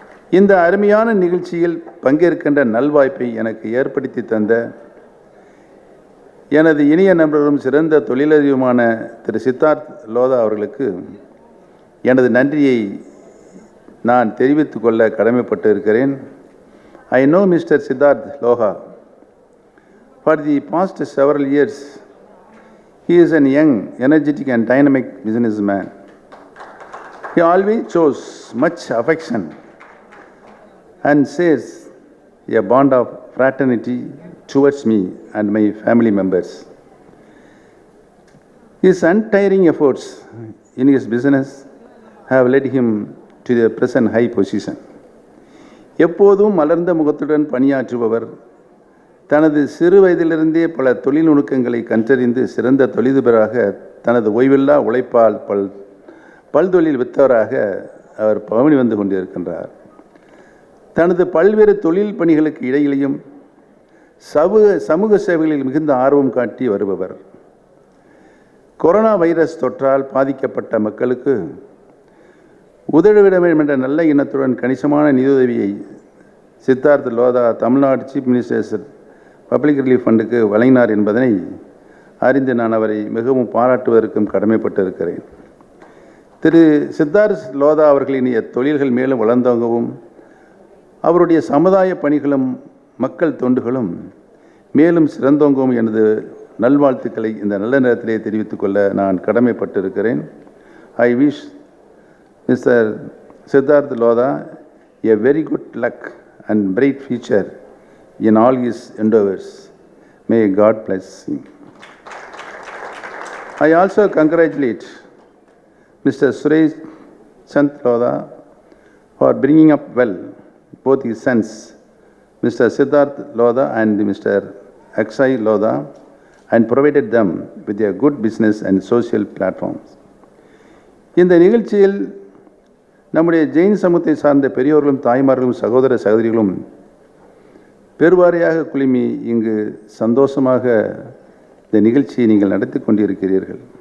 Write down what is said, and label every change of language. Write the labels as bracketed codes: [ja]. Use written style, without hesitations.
[ta] இந்த அருமையான நிகழ்ச்சியில் பங்கேற்கின்ற நல்வாய்ப்பை எனக்கு ஏற்படுத்தி தந்த எனது இனிய நண்பரும் சிறந்த தொழிலதிபருமான திரு சித்தார்த் லோதா அவர்களுக்கு எனது நன்றியை நான் தெரிவித்துக் கொள்ள கடமைப்பட்டு இருக்கிறேன். [en] I know Mr. Siddharth Loha. For the past several years, he is a young, energetic and dynamic businessman. He always shows much affection and shares a bond of fraternity towards me and my family members. His untiring efforts in his business have led him to the present high position. [ta] எப்போதும் மலர்ந்த முகத்துடன் பணியாற்றுபவர், தனது சிறு வயதிலிருந்தே பல தொழில் நுணுக்கங்களை கற்றறிந்து சிறந்த தொழிலதிபராக தனது ஓய்வில்லா உழைப்பால் பல்தொழில் வித்தவராக அவர் பவனி வந்து கொண்டிருக்கின்றார். தனது பல்வேறு தொழில் பணிகளுக்கு இடையிலையும் சமூக சேவைகளில் மிகுந்த ஆர்வம் காட்டி வருபவர். கொரோனா வைரஸ் தொற்றால் பாதிக்கப்பட்ட மக்களுக்கு உதவிட வேண்டும் என்ற நல்ல எண்ணத்துடன் கணிசமான நிதியுதவியை Siddharth Lodha Tamil Nadu chief minister public relief ஃபண்டுக்கு வழங்கினார் என்பதனை அறிந்து நான் அவரை மிகவும் பாராட்டுவதற்கும் கடமைப்பட்டிருக்கிறேன். திரு சித்தார்த் லோதா அவர்களின் தொழில்கள் மேலும் வளர்ந்தோங்கவும் அவருடைய சமுதாய பணிகளும் மக்கள் தொண்டுகளும் மேலும் சிறந்தோங்கவும் எனது நல்வாழ்த்துக்களை இந்த நல்ல நேரத்திலே தெரிவித்துக் கொள்ள நான் கடமைப்பட்டிருக்கிறேன். [en] I wish Mr. Siddharth Lodha a very good luck and bright future in all his endeavors. May God bless him. I also congratulate Mr. Suresh Sant Lodha for bringing up well both his sons, Mr. Siddharth Lodha and Mr. Akshay Lodha, and provided them with a good business and social platforms. [ta] இந்த நிகழ்ச்சியில் நம்முடைய ஜெயின் சமூகத்தை சார்ந்த பெரியோர்களும் தாய்மார்களும் சகோதர சகோதரிகளும் பெருவாரியாக குழுமி இங்கு சந்தோஷமாக இந்த நிகழ்ச்சியை நீங்கள் நடத்தி கொண்டிருக்கிறீர்கள்.